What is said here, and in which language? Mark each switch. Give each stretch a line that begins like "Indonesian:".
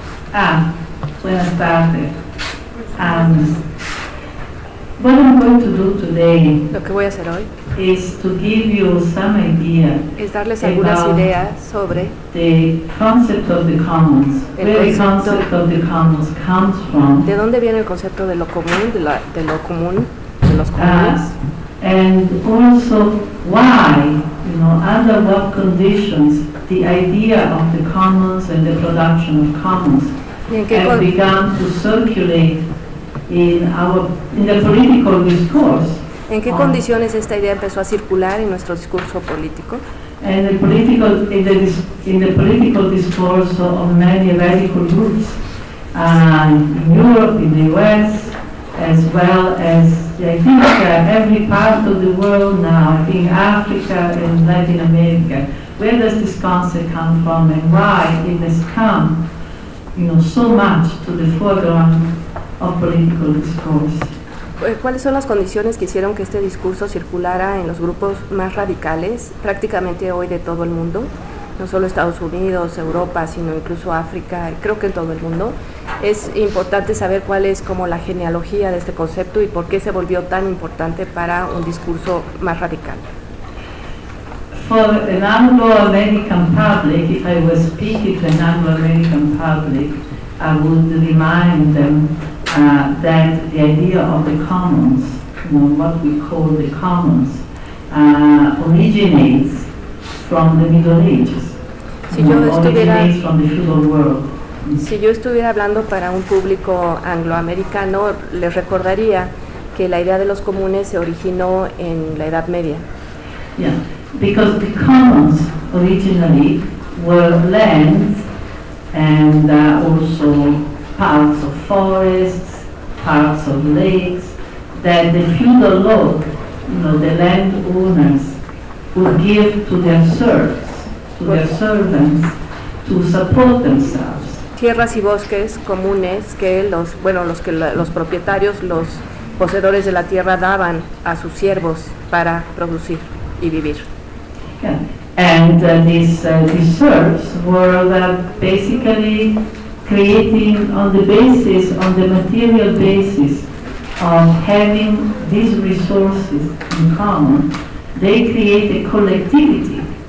Spanish: Buenas tardes.
English: What I'm going to do today
Spanish: lo que voy a hacer hoy
English: is to give you some idea
Spanish: es darles algunas ideas sobre
English: the concept of the commons, where the concept of the commons comes from.
Spanish: ¿De dónde viene el concepto de lo común, de lo común, de los comunes?
English: And also why, you know, under what conditions the idea of the commons and the production of commons have begun to circulate in the political discourse.
Spanish: ¿En qué condiciones esta idea empezó a circular en nuestro discurso político?
English: And the political in the political discourse of many radical groups in Europe, in the US, as well as I think every part of the world now, I think Africa and Latin America. Where does this concept come from and why it has come, you know, so much to the foreground of political discourse?
Spanish: ¿Cuáles son las condiciones que hicieron que este discurso circulara en los grupos más radicales, prácticamente hoy de todo el mundo? No solo Estados Unidos, Europa, sino incluso África, creo que en todo el mundo. Es importante saber cuál es como la genealogía de este concepto y por qué se volvió tan importante para un discurso más radical.
English: For an Anglo-American public, if I was speaking to an Anglo-American public, I would remind them that the idea of the commons, you know, what we call the commons, originates from the Middle Ages.
Spanish: Si yo estuviera,
English: originates from the feudal world.
Spanish: Si yo estuviera hablando para un público angloamericano, les recordaría que la idea de los comunes se originó en la Edad Media. Yeah.
English: Because the commons originally were lands and also parts of forests, parts of lakes, that the feudal lord, you know, the land owners, would give to their serfs, to their servants, to support themselves.
Spanish: Tierras y bosques comunes que los, bueno, los que los propietarios, los poseedores de la tierra daban a sus siervos para producir y vivir. Yeah.
English: And these serfs were basically creating on the basis, on the material basis of having these resources in common, they create a collectivity.